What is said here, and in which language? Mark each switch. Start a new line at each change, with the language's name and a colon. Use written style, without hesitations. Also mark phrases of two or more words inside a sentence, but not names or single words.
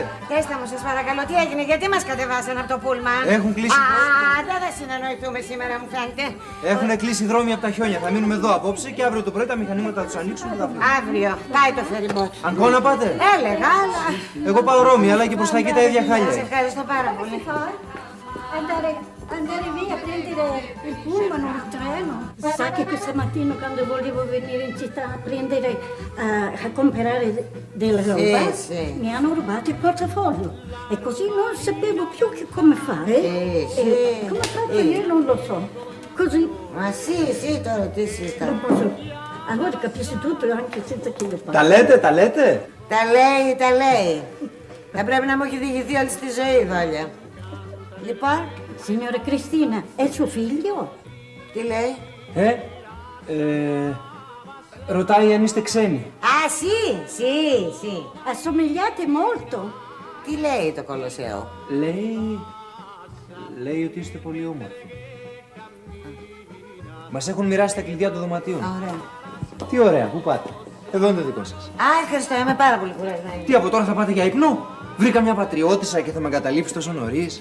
Greek: Πέστε μου, σας παρακαλώ, τι έγινε, γιατί μας κατεβάσανε από το πούλμαν. Έχουν κλείσει. Α, δεν θα συνεννοηθούμε σήμερα, μου φαίνεται. Έχουν κλείσει δρόμοι από τα χιόνια. Θα μείνουμε εδώ απόψε και αύριο το πρωί τα μηχανήματα θα τους ανοίξουν και θα βγουν. Αύριο, πάει το φεριμπότ. Αγκώνα πάτε? Έλεγα, αλλά. Εγώ πάω Ρώμη, αλλά και προς τα εκεί τα ίδια χάλια. Σας ευχαριστώ πάρα πολύ.
Italian: Andare via a prendere il pullman o il treno. Sa che questa mattina quando volevo venire in città a prendere, a comprare della roba, mi hanno rubato il portafoglio e così non sapevo più che come fare. Come ho fatto io non lo so. Così. Ma sì,
Greek: το ρωτήσεις.
Italian: Non posso. Allora capisci tutto anche senza che io parli.
Greek: Τα λέτε, τα λέτε. Τα λέει. Θα πρέπει να μου έχει διηγηθεί όλη στη ζωή, Δόλια. Λοιπόν.
Italian: Signora Cristina, è suo figlio?
Greek: Τι λέει? Ρωτάει αν είστε ξένοι. Α, sì.
Italian: Assomigliate molto.
Greek: Τι λέει το Κολοσσέο? Λέει ότι είστε πολύ όμορφοι. Μας έχουν μοιράσει τα κλειδιά των δωματίων. Ωραία. Τι ωραία, πού πάτε? Εδώ είναι το δικό σας. Α, ευχαριστώ, είμαι πάρα πολύ κουρασμένη. Τι, από τώρα θα πάτε για ύπνο? Βρήκα μια πατριώτισσα και θα με εγκαταλείψει τόσο νωρίς.